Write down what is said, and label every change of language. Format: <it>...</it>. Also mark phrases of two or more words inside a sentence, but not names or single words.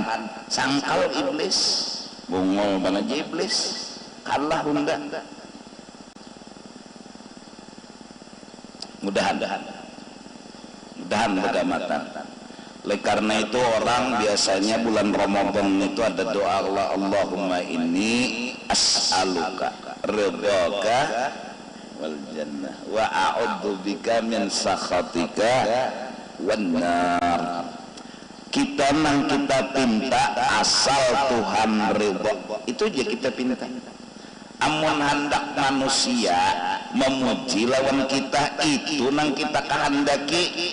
<bjn>Sangkal iblis, bungol banget iblis, kalah hunda. Mudah-mudahan begamatan. Oleh karena itu orang biasanya bulan Ramadan itu ada doa Allah,</bjn> <ar>اللهم إني أسألك رضاك والجنة وأعوذ بك من سخطك والنار.</ar> <bjn>Kita pinta asal Tuhan ridha, itu aja kita pinta. Amun hendak manusia memuji lawan kita, itu nang kita kehendaki.</bjn>